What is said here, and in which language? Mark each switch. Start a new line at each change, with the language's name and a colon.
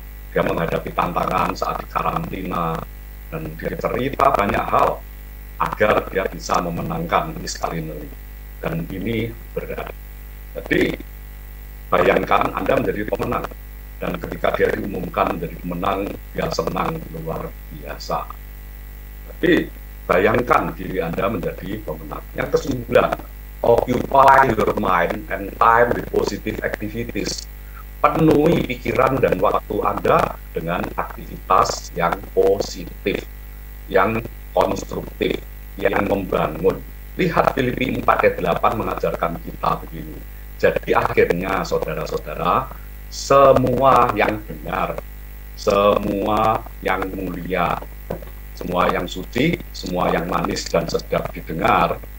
Indonesian: Dia menghadapi tantangan saat di karantina dan dia cerita banyak hal agar dia bisa memenangkan Miss Culinary. Dan ini berat. Jadi bayangkan Anda menjadi pemenang dan ketika dia diumumkan menjadi pemenang, dia senang luar biasa. Tapi bayangkan diri Anda menjadi pemenang. Yang ke-9,
English: occupy your mind and time with positive activities.
Indonesian: Penuhi pikiran dan waktu Anda dengan aktivitas yang positif, yang konstruktif, yang membangun. Lihat Filipi 4 ayat 8 mengajarkan kita begini. Jadi akhirnya saudara-saudara, semua yang benar, semua yang mulia, semua yang suci, semua yang manis dan sedap didengar,